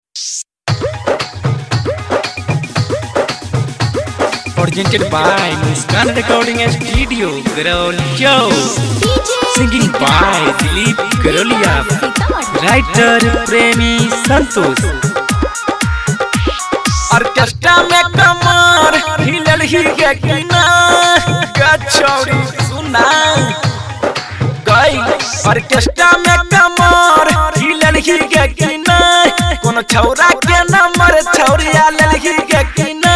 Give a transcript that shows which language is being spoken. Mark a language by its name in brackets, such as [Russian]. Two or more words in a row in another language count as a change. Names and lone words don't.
[English] Presented by Muskan Recording Studio, Garolia. Singing by Dilip Garolia. Writer Premi Santosh. [Maithili] ऑर्केस्ट्रा में कमर हिलल ही के किना गछौरी सुना गई। ऑर्केस्ट्रा में कमर हिलल ही के किना कोनो छौरा के नंबर छौरिया लेल ही के किना।